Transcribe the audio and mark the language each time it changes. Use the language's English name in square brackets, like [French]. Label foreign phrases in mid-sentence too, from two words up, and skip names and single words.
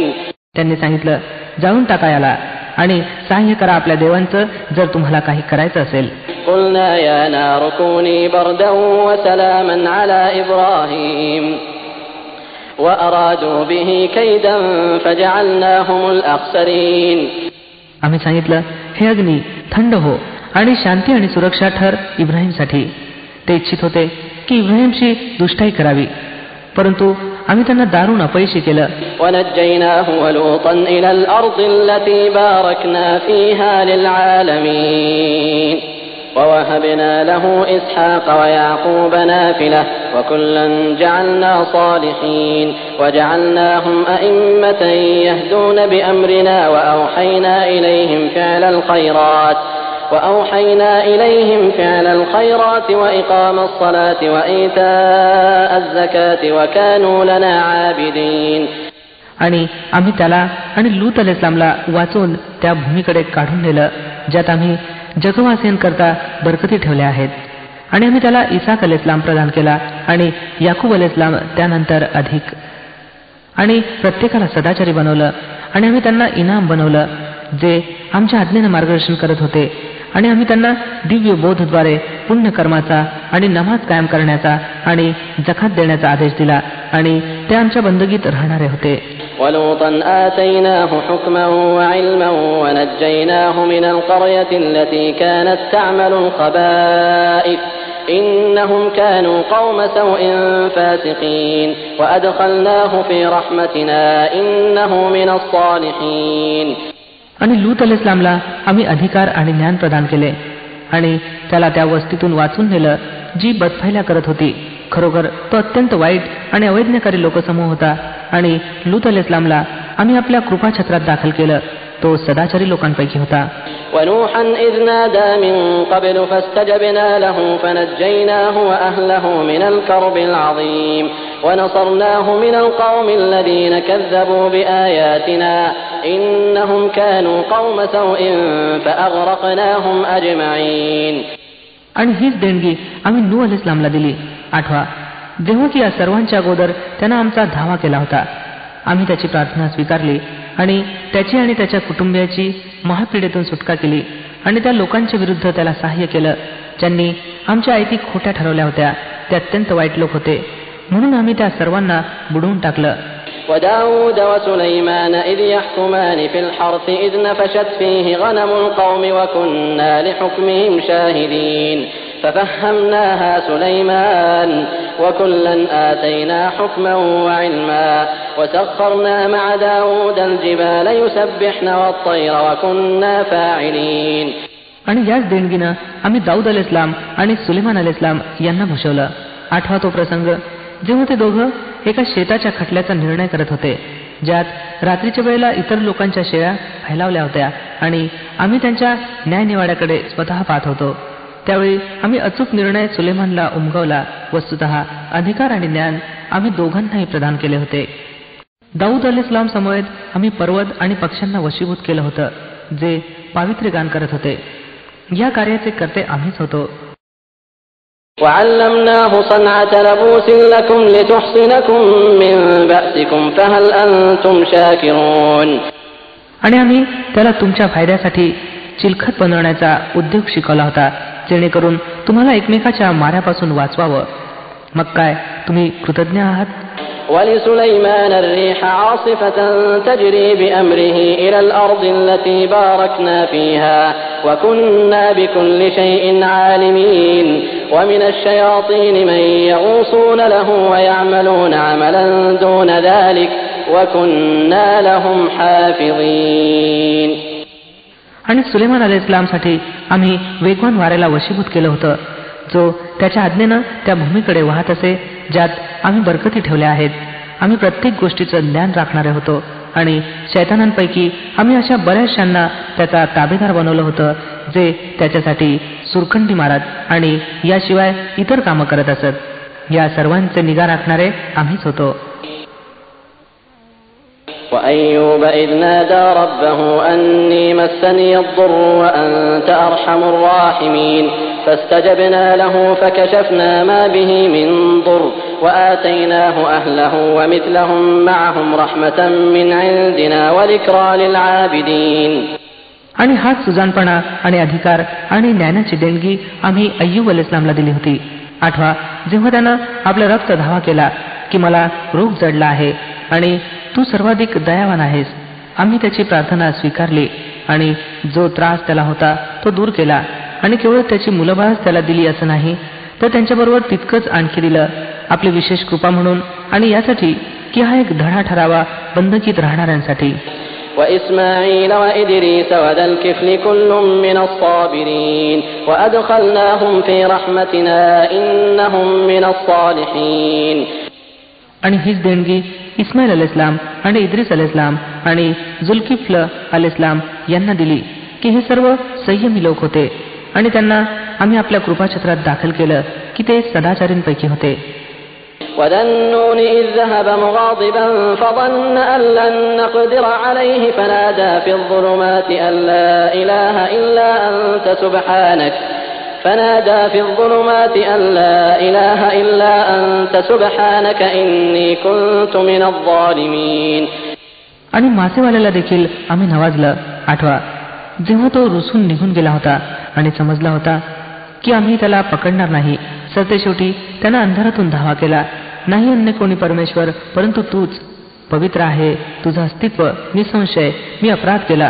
[Marathi] त्यांनी सांगितलं, जाळून टाका याला आणि सहाय्य करा आपल्या देवांचं जर तुम्हाला काही करायचं असेल. [Arabic] قلنا يا نار كوني بردا وسلاما على إبراهيم وأرادوا به كيدا فجعلناهم الأخسرين. [Marathi] आम्ही सांगितलं, हे अग्नी थंड हो आणि शांती आणि सुरक्षा ठर इब्राहिमसाठी. ते इच्छित होते की इब्राहिमशी दुष्टाई करावी, परंतु आम्ही त्यांना दारुण अपयशी केलं. [Arabic] ونجيناه ولوطا إلى الأرض التي باركنا فيها للعالمين ووهبنا له إسحاق ويعقوب نافلة وكلا جعلنا صالحين وجعلناهم أئمة يهدون بأمرنا وأوحينا إليهم فعل الخيرات وإقام الصلاة وإيتاء الزكاة وكانوا لنا عابدين. [Marathi] आणि आम्ही त्याला आणि लूत अलैहिस्सलामला वाचून त्या भूमीकडे काढून नेलं ज्यात आम्ही जगवासियांकरता बरकती ठेवल्या आहेत. आणि आम्ही त्याला इसाक अलैहिस्सलाम प्रदान केला आणि याकूब अलैहिस्सलाम त्यानंतर अधिक. आणि प्रत्येकाला सदाचारी बनवलं आणि आम्ही त्यांना इनाम बनवलं जे आमच्या आज्ञेने मार्गदर्शन करत होते. आणि आम्ही त्यांना दिव्य बोधद्वारे पुण्यकर्माचा आणि नमाज कायम करण्याचा आणि जकात देण्याचा आदेश दिला आणि ते आमच्या बंदगीत राहणारे होते. [Arabic] ولوطا آتيناه حكما وعلما ونجيناه من القرية التي كانت تعمل الخبائث إنهم كانوا قوم سوء فاسقين وأدخلناه في رحمتنا إنه من الصالحين. [Marathi] आणि लूत अलैहिस्सलामला आम्ही अधिकार आणि ज्ञान प्रदान केले आणि त्याला त्या वस्तीतून वाचून नेलं जी बदफैल्या करत होती. खरोखर तो अत्यंत वाईट आणि अवैज्ञकारी लोकसमूह होता. आणि लूत अलैहिस्सलामला आम्ही आपल्या कृपाछत्रात दाखल केलं. तो सदाचारी लोकांपैकी होता. [Arabic] ونوحا إذ نادى من قبل فاستجبنا له فنجيناه وأهله من الكرب العظيم ونصرناه من القوم الذين كذبوا بآياتنا إنهم كانوا قوم سوء فأغرقناهم أجمعين. [Marathi] आणि हीच देणगी आम्ही नूह अलैहिस्सलामला दिली. आठवा, जेव्हा की या सर्वांच्या अगोदर त्यानं आमचा धावा केला होता. आम्ही त्याची प्रार्थना स्वीकारली आणि त्याची आणि त्याच्या कुटुंबियाची महापीडेतून सुटका केली आणि त्या लोकांच्या विरुद्ध त्याला सहाय्य केलं ज्यांनी आमच्या आयती खोट्या ठरवल्या होत्या. ते अत्यंत वाईट लोक होते म्हणून आम्ही त्या सर्वांना बुडवून टाकलं. [Arabic] وداود وسليمان إذ يحكمان في الحرث إذ نفشت فيه غنم القوم وكنا لحكمهم شاهدين ففهمناها سليمان وكلا آتينا حكما وعلما وسخرنا مع داود الجبال يسبحن والطير وكنا فاعلين. [Marathi] आणि याच देणगीनं आम्ही दाऊद अलैहिस्सलाम आणि सुलेमान अलैहिस्सलाम यांना भूषवलं. आठवा तो प्रसंग जेव्हा ते दोघं एका शेताच्या खटल्याचा निर्णय करत होते ज्यात रात्रीच्या वेळेला इतर लोकांच्या शेळ्या फैलावल्या होत्या आणि आम्ही त्यांच्या न्यायनिवाड्याकडे स्वतः पाहत होतो. त्यावेळी आम्ही अचूक निर्णय सुलेमानला उमगवला. वस्तुतः अधिकार आणि ज्ञान आम्ही दोघांनाही प्रदान केले होते. दाऊद अलैहिस्सलाम समवेत आम्ही पर्वत आणि पक्ष्यांना वशीभूत केलं होतं जे पावित्र्य गान करत होते. या कार्याचे कर्ते आम्हीच होतो. [Arabic] وعلمناه صنعة لبوس لكم لتحصنكم من بأسكم فهل أنتم شاكرون. [Marathi] आणि आम्ही त्याला तुमच्या फायद्यासाठी चिलखत बनवण्याचा उद्योग शिकवला होता जेणेकरून तुम्हाला एकमेकाच्या माऱ्यापासून वाचवावं. मग काय तुम्ही कृतज्ञ आहात. [Arabic] ولسليمان الريح عاصفة تجري بأمره إلى الأرض التي باركنا فيها وكنا بكل شيء عالمين ومن الشياطين من يغوصون له ويعملون عملا دون ذلك وكنا لهم حافظين. [Marathi] आणि सुलेमान अलैहिस्सलामसाठी आम्ही वेगवान वाऱ्याला वशीभूत केलं होतं, जो त्याच्या आज्ञेनं त्या भूमीकडे वाहत असे ज्यात आम्ही बरकती ठेवल्या आहेत. आम्ही प्रत्येक गोष्टीचं ज्ञान राखणारे होतो आणि शैतानांपैकी आम्ही अशा बऱ्याचशांना त्याचा ताबेदार बनवलं होतं जे त्याच्यासाठी सुरखंडी मारत आणि याशिवाय इतर कामं करत असत. या सर्वांचे निगा राखणारे आम्हीच होतो. [Arabic] وأيوب إذ نادى ربه أني مسني الضر وأنت أرحم الراحمين فاستجبنا له فكشفنا ما به من ضر وآتيناه أهله ومثلهم معهم رحمة من عندنا وذكرى للعابدين. [Marathi] आणि हाच सुजानपणा आणि अधिकार आणि ज्ञानाची देणगी आम्ही अय्यूब अलैहिस्सलामला दिली होती. आठवा, जेव्हा त्यानं आपला रक्त धावा केला की मला रोग जडला आहे आणि तू सर्वाधिक दयावान आहेस, आम्ही त्याची प्रार्थना स्वीकारली आणि जो त्रास त्याला होता तो दूर केला. आणि केवळ त्याची मुलंबाळच त्याला दिली असं नाही, तर त्यांच्याबरोबर तितकंच आणखी दिलं आपली विशेष कृपा म्हणून आणि यासाठी की हा एक धडा ठरावा बंधकीत राहणाऱ्यांसाठी. [Arabic] وإسماعيل وإدريس وذا الكفل كل من الصابرين وأدخلناهم في رحمتنا إنهم من الصالحين. [Marathi] आणि हीच देणगी इस्माईल अलैहिस्सलाम आणि इद्रिस अलैहिस्सलाम आणि जुल्किफ्ल अलैहिस्सलाम यांना दिली की हे सर्व संयमी लोक होते आणि त्यांना आम्ही आपल्या कृपाछत्रात दाखल केलं की ते सदाचारींपैकी होते. [Arabic] وذا النون إذ ذهب مغاضبا فظن أن لن نقدر عليه فنادى في الظلمات أن لا إله إلا أنت سبحانك إني كنت من الظالمين. [Marathi] आणि मासेवाल्याला देखील आम्ही नवाजलं. आठवा, जेव्हा तो रुसून निघून गेला होता आणि समजला होता की आम्ही त्याला पकडणार नाही, सरतेशेवटी त्यानं अंधारातून धावा केला, नाही अन्य कोणी परमेश्वर परंतु तूच, पवित्र आहे तुझं अस्तित्व, निसंशय मी अपराध केला.